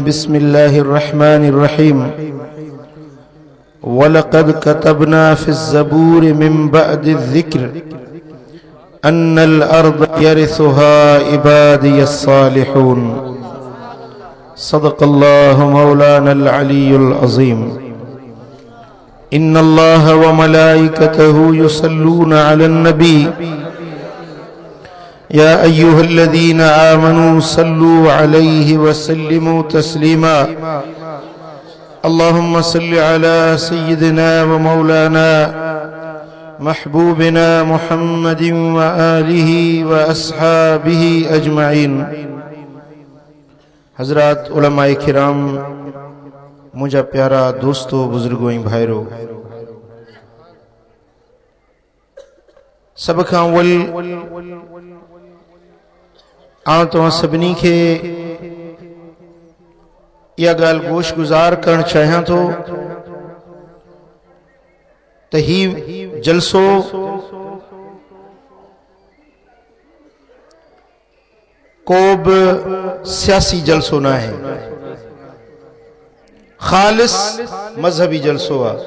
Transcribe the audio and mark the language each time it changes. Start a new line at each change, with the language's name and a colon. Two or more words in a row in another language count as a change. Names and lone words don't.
Arabic: بسم الله الرحمن الرحيم. ولقد كتبنا في الزبور من بعد الذكر أن الأرض يرثها عبادي الصالحون. صدق الله مولانا العلي العظيم. إن الله وملائكته يصلون على النبي يا أيها الذين آمنوا صلوا عليه وسلموا تسليما. اللهم صل على سيدنا ومولانا محبوبنا محمد وآله وأصحابه أجمعين.
Sindhi: हजरात उलमाए किराम, मुझा प्यारा दोस्तों, बुजुर्गों भाइरों, सब खां अव्वल आउं तव्हां सभिनी खे इहा ॻाल्हि गोश गुज़ार करणु चाहियां थो त ही जलसो को बि सियासी जलसो न आहे, खालिस मजहबी जलसो आहे।